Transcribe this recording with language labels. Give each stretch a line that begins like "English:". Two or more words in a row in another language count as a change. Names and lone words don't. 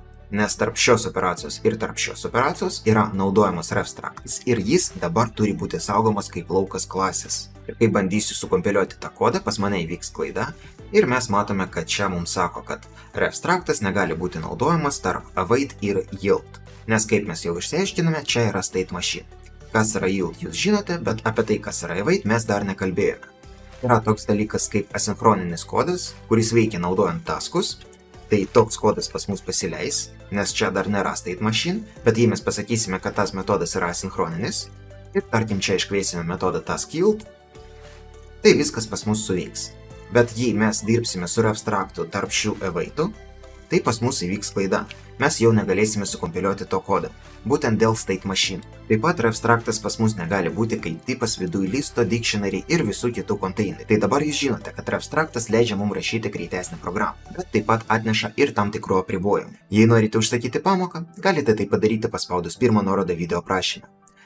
Lithuanian: Nes tarp šios operacijos ir tarp šios operacijos yra naudojamas refstructas ir jis dabar turi būti saugomas kaip laukas klasės. Ir kai bandysiu sukompiliuoti tą kodą, pas mane įvyks klaida ir mes matome, kad čia mums sako, kad refstructas negali būti naudojamas tarp await ir yield. Nes kaip mes jau išsiaiškiname, čia yra
English: state machine.
Lithuanian: Kas yra yield jūs žinote, bet apie tai, kas yra await, mes dar nekalbėjome. Yra toks dalykas kaip asinchroninis kodas, kuris veikia naudojant taskus. Tai toks kodas pas mus pasileis, nes čia dar nėra
English: state machine,
Lithuanian: bet jei mes pasakysime, kad tas metodas yra asinchroninis, ir tarkim čia iškviesime metodą taskYield, tai viskas pas mus suveiks. Bet jei mes dirbsime su refstructu tarp šių awaitų, tai pas mus įvyks klaida. Mes jau negalėsime sukompiliuoti to kodą, būtent dėl
English: state machine.
Lithuanian: Taip pat refstructas pas mus negali būti kaip tipas viduj listo, dictionary ir visų kitų konteinerių. Tai dabar jūs žinote, kad refstructas leidžia mums rašyti greitesnę programą, bet taip pat atneša ir tam tikrų apribojimų. Jei norite užsakyti pamoką, galite tai padaryti paspaudus pirmą nuorodą video aprašyme.